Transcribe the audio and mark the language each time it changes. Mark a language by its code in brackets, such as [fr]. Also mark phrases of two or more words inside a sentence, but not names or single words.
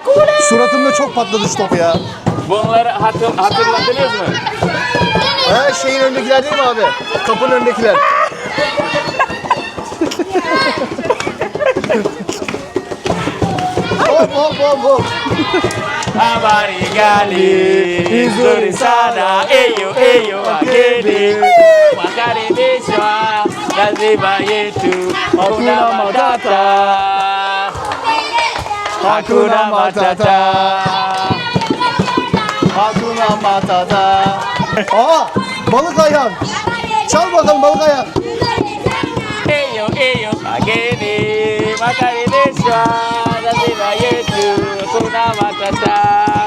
[tr] Suratımda çok patladı şu top ya. Bunları hatırladınız mı? Şeyin önündekiler değil mi abi? Kapının önündekiler. Hop. [sw] Habari gali nzuri sana eyo wageni wakaribishwa lazima yetu hakuna matata hakuna matata. Hakuna Matata. [tr] Aa, balık ayağı. Çal bakalım balık ayağı. [sw] Eyo wageni wakaribishwa lazima yetu hakuna matata.